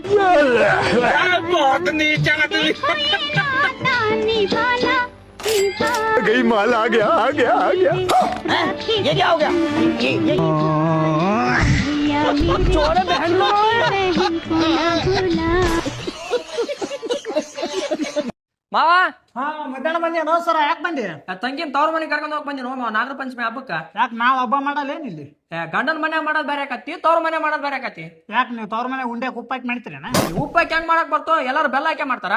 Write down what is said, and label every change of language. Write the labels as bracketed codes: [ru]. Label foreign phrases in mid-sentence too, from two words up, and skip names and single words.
[hi] बहुत नीचा निभाना। गई माल आ गया ये क्या हो गया छोटे बहन को ना भूला। [kn] ಮಾವ ಹಾ ಮಧ್ಯಾಹ್ನ ಬಂದೇನೋ ಸರ, ಯಾಕೆ ಬಂದೆ? ತಂಗಿನ ತವ್ರ ಮನೆ ಕರ್ಕೊಂಡು ಹೋಗಿ ಬಂದಿನ ಮಾವ ನಾಗರ ಪಂಚಮಿ ಹಬ್ಬಕ್ಕ. ಯಾಕೆ ನಾವು ಹಬ್ಬ ಮಾಡಲ್ಲ ಏನಿಲ್ಲಿ? ಗಂಡನ ಮನೆ ಮಾಡೋದ್ ಬೇರೆ ಆಕತಿ, ತವ್ರ ಮನೆ ಮಾಡೋದ್ ಬೇರೆ ಆಕತಿ. ಯಾಕೆ ನೀವು ತವ್ರ ಮನೆ ಉಂಡೆ ಉಪ್ಪಾಕಿ ಮಾಡ್ತೀರೇನ? ಉಪ್ಪಾಕಿ ಹೆಂಗ್ ಮಾಡಕ್ ಬರ್ತೋ? ಎಲ್ಲಾರು ಬೆಲ್ಲ ಹಾಕಿ ಮಾಡ್ತಾರ.